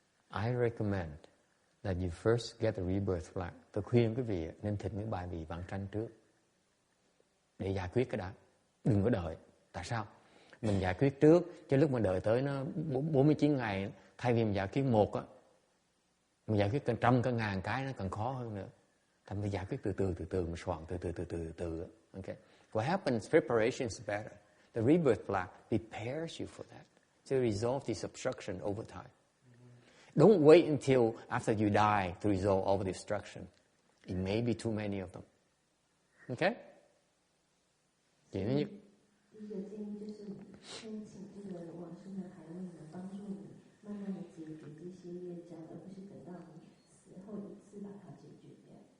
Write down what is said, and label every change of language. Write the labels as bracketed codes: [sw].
[en] I recommend that you first get the rebirth flag. [vi] Tôi khuyên quý vị nên thỉnh những bài vị vãng sanh trước để giải quyết cái đó. Đừng có đợi. Tại sao? Mình giải quyết trước, chứ lúc mà đợi tới nó 49 ngày, thay vì mình giải quyết một á, mình giải quyết cả trăm, cả ngàn cái nó còn khó hơn nữa. Thành phải giải quyết từ từ, mình soạn từ từ. [en] Okay. What happens? Preparation is better. The rebirth flag prepares you for that. To resolve this obstruction over time. Don't wait until after you die to resolve all the obstruction. It may be too many of them. [vi] Okay? Chỉ như [zh] 第一个建议就是先请这个往生的海位呢，帮助你慢慢的解决这些业障，而不是等到你死后一次把它解决掉。